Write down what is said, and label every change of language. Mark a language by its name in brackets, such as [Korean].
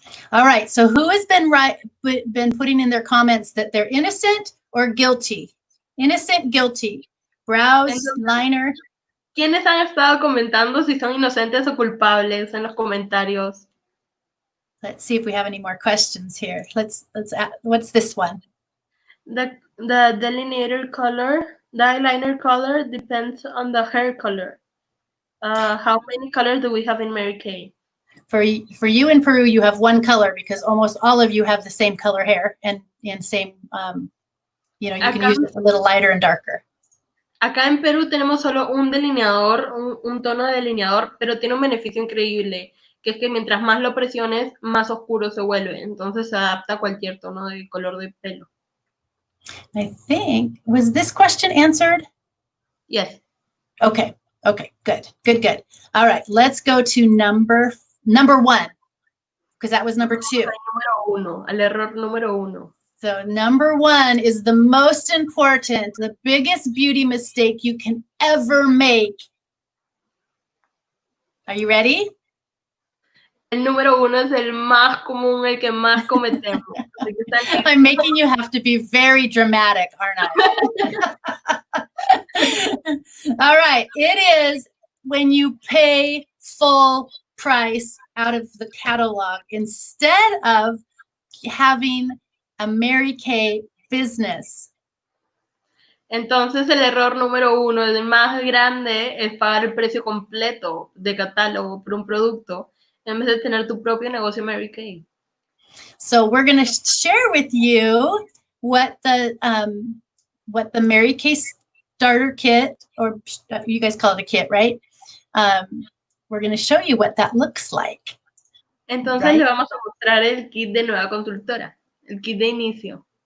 [English] All right, so who has been putting in their comments that they're innocent or guilty? Innocent, guilty. Brows, [Spanish] Entonces, [English] liner. [Spanish] ¿Quiénes han estado comentando si son inocentes o culpables en los comentarios? [English] Let's see if we have any more questions here. Let's what's this one? The delineator color, the eyeliner color depends on the hair color. How many colors do we have in Mary Kay? For you in Peru, you have one color because almost all of you have the same color hair and same, you know, you can use it a little lighter and darker. [Spanish] Acá en Perú tenemos solo un delineador, un tono de delineador, pero tiene un beneficio increíble, que es que mientras más lo presiones, más oscuro se vuelve. Entonces se adapta a cualquier tono de color de pelo. [English] I think, was this question answered? Yes. Okay, good. All right, let's go to number one, because that was number two. [Spanish] Al error número uno. [English] So number one is the most important, the biggest beauty mistake you can ever make. Are you ready? [Spanish] El número uno es el más común, el que más cometemos. [English] I'm making you have to be very dramatic, aren't I? All right, it is when you pay full price out of the catalog instead of having a Mary Kay business. [Spanish] Entonces el error número uno, el más grande, es pagar el precio completo de catálogo por un producto en vez de tener tu propio negocio Mary Kay. [English] So we're going to share with you what the Mary Kay starter kit, or you guys call it a kit, right? We're going to show you what that looks like. [Spanish] Entonces [English] right? [Spanish] Le vamos a mostrar el kit de nueva consultora, el kit de inicio.